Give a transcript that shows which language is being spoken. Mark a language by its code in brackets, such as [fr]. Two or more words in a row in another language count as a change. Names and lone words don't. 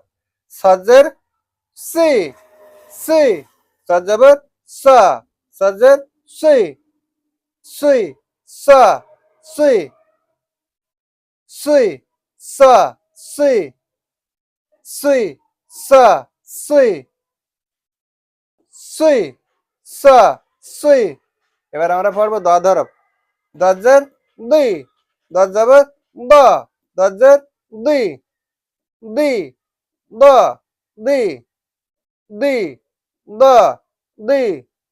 [bn] সজের সি, সি, সজবর সা, সজের সি, সুই সা, সুই, সুই সা, সুই, সুই সা, সুই, সুই সা, সুই। এবার আমরা পড়বো দদ হরফ। দজ্জের দুই, দজ্জাবর দ, দজ্জের দুই, দি দ, দি, দি দ, দি।